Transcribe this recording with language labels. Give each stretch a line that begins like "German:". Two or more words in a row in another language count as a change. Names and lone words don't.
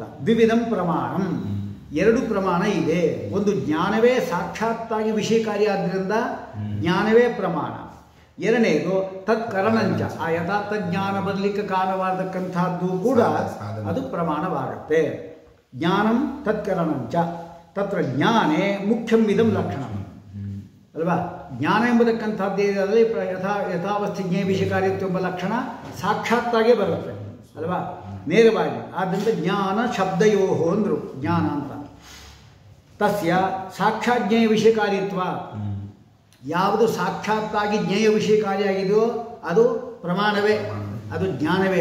Sanskrit: ದ್ವಿವಿಧಂ ಪ್ರಮಾಣಂ,
Kannada: ಎರಡು ಪ್ರಮಾಣ ಇದೆ. ಒಂದು ಜ್ಞಾನವೇ ಸಾಕ್ಷಾತ್ತಾಗಿ ವಿಷಯಕಾರಿಯಾದ್ದರಿಂದ ಜ್ಞಾನವೇ ಪ್ರಮಾಣ. ಎರಡನೇದು ತತ್ಕರಣಂಚ, ಆ ಯಥಾರ್ಥ ಜ್ಞಾನ ಬದಲಿಕ್ಕೆ ಕಾರಣವಾಗತಕ್ಕಂಥದ್ದು ಕೂಡ ಅದು ಪ್ರಮಾಣವಾಗುತ್ತೆ.
Sanskrit: ಜ್ಞಾನಂ ತತ್ಕರಣಂಚ ತತ್ರ ಜ್ಞಾನೇ ಮುಖ್ಯಂ ಇದಂ ಲಕ್ಷಣಂ ಅಲ್ವಾ?
Kannada: ಜ್ಞಾನ ಎಂಬತಕ್ಕಂಥದ್ದು ಏನಾದರೆ ಯಥಾವಸ್ಥೆ ಜ್ಞೇಯ ವಿಷಯಕಾರಿತ್ವ ಎಂಬ ಲಕ್ಷಣ ಸಾಕ್ಷಾತ್ತಾಗೇ ಬರುತ್ತೆ ಅಲ್ವಾ? ನೇರವಾಗಿ. ಆದ್ದರಿಂದ ಜ್ಞಾನ ಶಬ್ದಯೋಹೋ ಅಂದರು ಜ್ಞಾನ ಅಂತ.
Sanskrit: ತಸ್ಯ ಸಾಕ್ಷಾತ್ ಜ್ಞೇಯ ವಿಷಯಕಾರಿತ್ವ,
Kannada: ಯಾವುದು ಸಾಕ್ಷಾತ್ತಾಗಿ ಜ್ಞೇಯ ವಿಷಯಕಾರಿಯಾಗಿದೆಯೋ ಅದು ಪ್ರಮಾಣವೇ, ಅದು ಜ್ಞಾನವೇ.